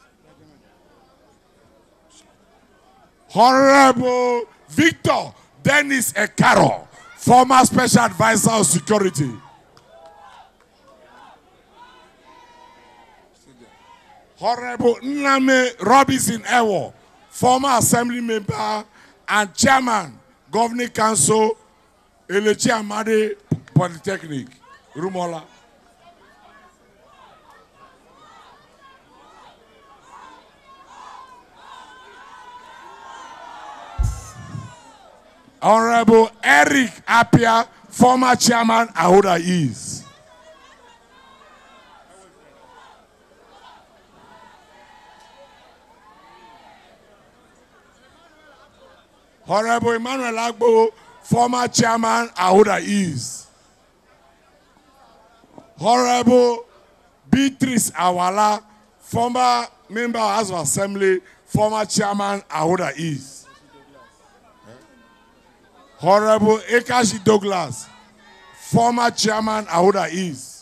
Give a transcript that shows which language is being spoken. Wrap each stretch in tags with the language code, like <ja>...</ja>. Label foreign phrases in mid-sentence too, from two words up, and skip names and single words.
<en>Honorable Victor Dennis Ekaro, former Special Advisor of Security. Honorable Nnamdi Robinson Ewo, former Assembly Member and Chairman, Governing Council, Elechi Amade Polytechnic, Rumola. Honorable Eric Apia, former Chairman, Ahoada East. Honorable Emmanuel Agbo, former Chairman, Ahoada East. Honorable Beatrice Awala, former Member of House of Assembly, former Chairman, Ahoada East. Honorable Ekashi Douglas, former Chairman, Ahoada East.</en>